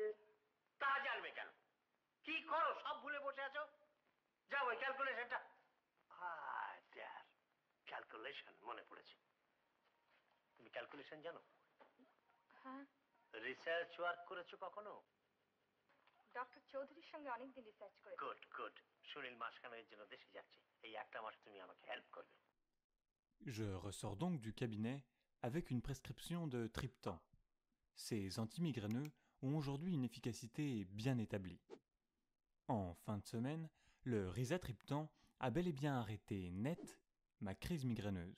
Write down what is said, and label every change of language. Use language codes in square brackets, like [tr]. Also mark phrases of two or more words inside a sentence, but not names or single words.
[bn] তা জানবে কেন কি করো সব ভুলে বসে আছো যাও ওই ক্যালকুলেশনটা ক্যালকুলেশন মনে পড়েছে তুমি ক্যালকুলেশন জানো হ্যাঁ [en] research work [bn] করেছো কখনো ডক্টর চৌধুরীর সঙ্গে অনেকদিন রিসার্চ করেছি। [en] good good [bn] সুনীল মাসখানেকের জন্য দেশে যাচ্ছে এই একটা মাস তুমি আমাকে হেল্প করবে [fr] Je ressors donc du cabinet avec une prescription de triptan. Ces antimigraineux ont aujourd'hui une efficacité bien établie. En fin de semaine, le risatriptan a bel et bien arrêté net ma crise migraineuse.